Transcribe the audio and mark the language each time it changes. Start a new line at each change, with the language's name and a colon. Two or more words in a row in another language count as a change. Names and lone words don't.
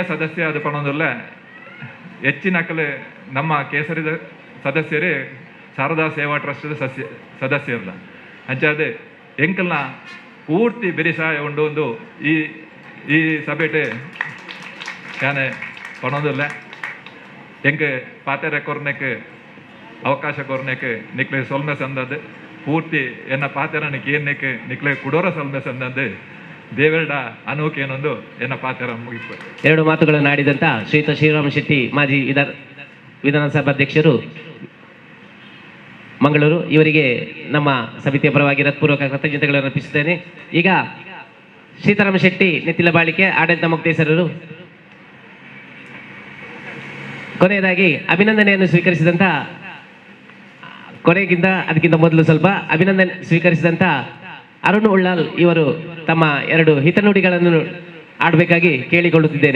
Tulu: ಸದಸ್ಯ ಅದು ಪಣೊಂದುಲ್ಲ ಹೆಚ್ಚಿನಕಲೆ ನಮ್ಮ ಕೇಸರಿದ ಸದಸ್ಯರೇ ಶಾರದಾ ಸೇವಾ ಟ್ರಸ್ಟ್ದ ಸದಸ್ಯರಲ್ಲ ಅಂಚಾದೆ ಎಂಕಲ್ನ ಪೂರ್ತಿ ಬೆರಿಸಾಯ ಉಂಡು ಒಂದು ಈ ಸಭೆಟೆ ಯಾನೆ ಪಣೊಂದುಲ್ಲ ಎಂಗೆ ಪಾತೆರೆ ಕೊರ್ನೆಕ್ಕೆ ಅವಕಾಶ ಕೊರ್ನೆಕ್ಕೆ ನಿಕ್ಲೆ ಸೊಲ್ಮೆ ಸಂದದ್ದು ಪೂರ್ತಿ ಎನ್ನ ಪಾತೆರನಿಗೆ ಏನಕ್ಕೆ ನಿಕ್ಲೆ ಕುಡೋರ ಸೊಲ್ಮೆ ಸಂದದ್ದು ದೇವರಡ ಅನೂಕೇನೊಂದು ಎನ್ನ ಪಾತೆರ ಮುಗಿಸ್ತು.
Kannada: ಎರಡು ಮಾತುಗಳನ್ನು ಆಡಿದಂಥ ಶ್ರೀಯುತ ಶ್ರೀರಾಮ ಶೆಟ್ಟಿ ಮಾಜಿ ವಿಧಾನಸಭಾಧ್ಯಕ್ಷರು ಮಂಗಳೂರು ಇವರಿಗೆ ನಮ್ಮ ಸಮಿತಿಯ ಪರವಾಗಿ ಹೃತ್ಪೂರ್ವಕ ಕೃತಜ್ಞತೆಗಳನ್ನು ಅರ್ಪಿಸುತ್ತೇನೆ. ಈಗ ಸೀತಾರಾಮ ಶೆಟ್ಟಿ ನೆತ್ತಿಲ ಬಾಳಿಕೆ ಆಡಳಿತ ಮುಕ್ತೇಸರರು ಕೊನೆಯದಾಗಿ ಅಭಿನಂದನೆಯನ್ನು ಸ್ವೀಕರಿಸಿದಂಥ ಅದಕ್ಕಿಂತ ಮೊದಲು ಸ್ವಲ್ಪ ಅಭಿನಂದನೆ ಸ್ವೀಕರಿಸಿದಂಥ ಅರುಣ್ ಉಳ್ಳಾಲ್ ಇವರು ತಮ್ಮ ಎರಡು ಹಿತನುಡಿಗಳನ್ನು ಆಡಬೇಕಾಗಿ ಕೇಳಿಕೊಳ್ಳುತ್ತಿದ್ದೇನೆ.